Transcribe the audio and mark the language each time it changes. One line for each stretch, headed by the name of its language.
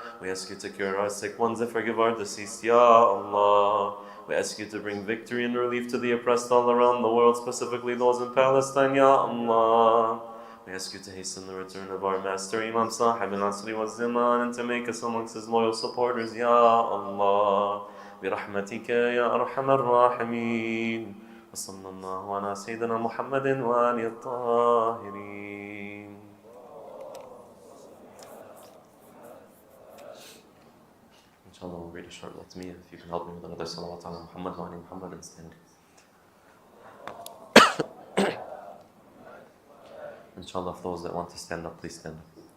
English: We ask you to cure our sick ones and forgive our deceased, Ya Allah. We ask you to bring victory and relief to the oppressed all around the world, specifically those in Palestine, Ya Allah. We ask you to hasten the return of our master, Imam Sahib al-Asri wa Zaman, and to make us amongst his loyal supporters, Ya Allah.
Arabic: برحمتك يا أرحم الراحمين. وصلى الله على سيدنا محمد وآله الطاهرين.
English: Inshallah, we'll read a short latmiya. If you can help me with another salawat
Arabic: ala Muhammad wa ali Muhammad
English: and stand. Inshallah, if those that want to stand up, please stand up.